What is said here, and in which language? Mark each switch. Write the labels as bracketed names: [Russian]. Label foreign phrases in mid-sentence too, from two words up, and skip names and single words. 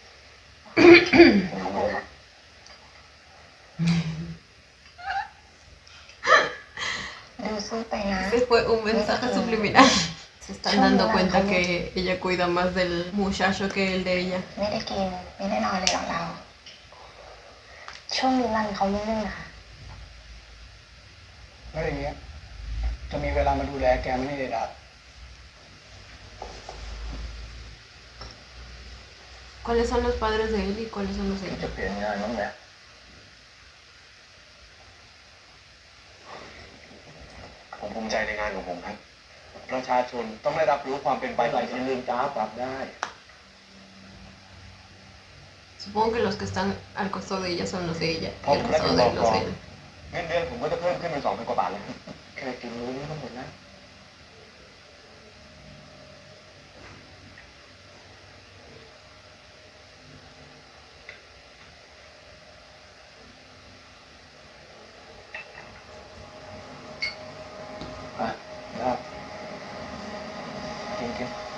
[Spanish] Ese fue un mensaje subliminal. Se están dando cuenta que ella cuida más del muchacho que el de ella. [Thai] ไม่ได้กินไม่ได้นอนเลยหรอกเรา ช่วงนี้รันเขายุ่งๆนะคะ แล้วอย่างเงี้ยจะมีเวลามาดูแลแกไม่ได้ละ [Spanish] ¿Cuáles son los padres de él y cuáles son los de [Thai] จะ [Spanish] ella? [Thai] เปลี่ยนงานบ้างไหมผมภูมิใจในงานของผมครับ ประชาชนต้องได้รับรู้ความเป็นไปของที่ลืมตาปรับได้ [Spanish] Supongo que los que están al costado de ella son los de ella y [Thai] พอ [Spanish] al [Thai] ผมได้ [Spanish] costado [Thai] เป็น [Spanish] de [Thai] บ [Spanish] él [Thai] ก [Spanish] los de él. [Thai] เงินเดือนผมก็จะเพิ่มขึ้นเป็น2,000 กว่าบาทเลยแค่กินมื้อนี้ก็หมดแล้วอ่ะได้กิน